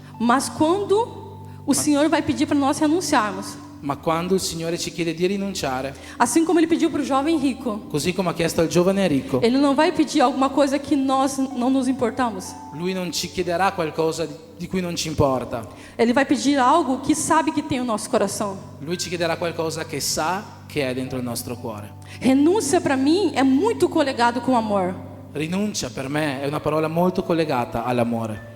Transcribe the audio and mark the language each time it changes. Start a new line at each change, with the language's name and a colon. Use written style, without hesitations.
Portuguese: Mas quando o Senhor vai pedir para nós renunciarmos,
Italian: ma quando il Signore ci chiede di rinunciare,
Portuguese: assim como ele pediu para o jovem rico,
Italian: così come ha chiesto al giovane ricco,
Portuguese: ele não vai pedir alguma coisa que nós não nos importamos.
Italian: lui non ci chiederà qualcosa di cui non ci importa.
Portuguese: Ele vai pedir algo que sabe que tem o nosso coração.
Italian: Lui ci chiederà qualcosa che sa che è dentro il nostro cuore.
Portuguese: Renúncia para mim é muito coligado com amor.
Italian: Rinuncia per me è una parola molto collegata all'amore.